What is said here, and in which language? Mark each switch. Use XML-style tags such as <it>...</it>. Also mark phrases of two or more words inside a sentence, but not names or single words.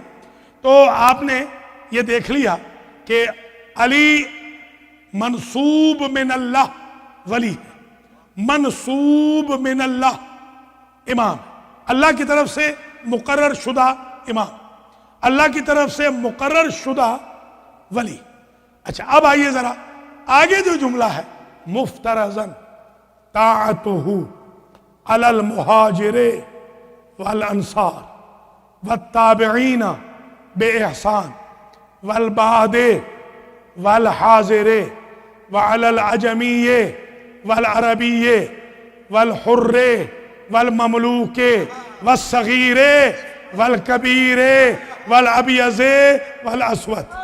<ur>تو آپ نے یہ دیکھ لیا کہ علی</ur> <ar>منصوب من اللہ</ar> <ur>ولی ہے،</ur> <ar>منصوب من اللہ</ar> <ur>امام، اللہ کی طرف سے مقرر شدہ امام، اللہ کی طرف سے مقرر شدہ ولی. اچھا اب آئیے ذرا آگے جو جملہ ہے،</ur> <ar>مفترضاً طاعتہ علی المہاجر والانصار والتابعین بإحسان والبعد والحاضر وعلى العجمی والعربی والحر والمملوک والصغیر والکبیر والابیض والاسود.</ar>